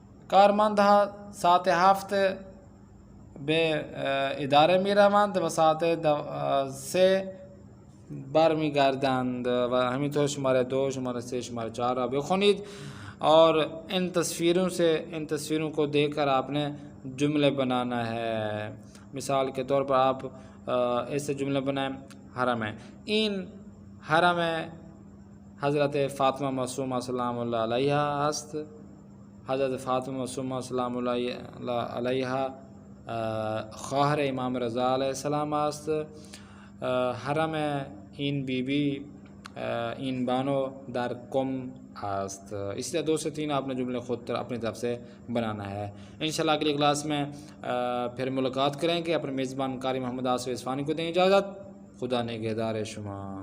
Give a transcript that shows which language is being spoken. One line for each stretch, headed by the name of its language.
Persian: کارمندها ساعت 7 به اداره میروند و ساعت 3 برمیگردند و همینطور شماره 2 شماره 3 شماره 4 را بخونید
Urdu: اور ان تصویروں کو دیکھ کر آپ نے جملے بنانا ہے. مثال کے طور پر آپ ایسے جملے بنائیں. حرم ہے،
Persian: این حرم حضرت فاطمه معصومه سلام الله علیها است. حضرت فاطمه معصومه سلام الله علیها خواهر امام رضا علیه السلام است. حرم این بیبی این بانو در کم است.
Urdu: اسی طرح 2 سے 3 آپ نے جملے خود اپنی طرف سے بنانا ہے. انشاءاللہ اگلی کلاس میں پھر ملاقات کریں گے. اپنے میزبان قاری محمد آصف اصفہانی کو دیں اجازت.
Persian: خدا نگہدار شما.